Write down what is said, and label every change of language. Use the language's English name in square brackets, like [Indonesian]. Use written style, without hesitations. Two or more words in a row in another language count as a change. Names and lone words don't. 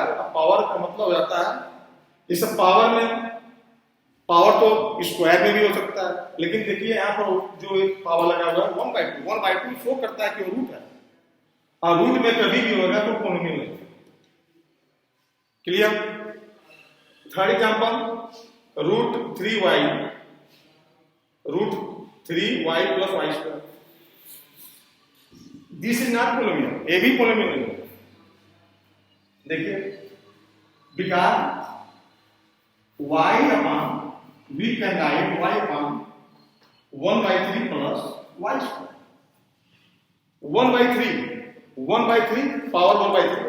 [Hindi] पावर का मतलब हो जाता है इस पावर में, पावर तो स्क्वायर में भी हो सकता है, लेकिन देखिए यहाँ पर जो एक पावर लगा हुआ है 1/2 शो करता है कि वो रूट है, और रूट में कभी भी होगा तो पॉलिनोमियल नहीं. [English] Clear? Third example, root 3y plus y square. This is not polynomial. [Hindi] ये भी पॉलिनोमियल नहीं है. देखिए, [English] because y upon, we can write y upon 1/3 plus y square. 1/3 पावर 1/3.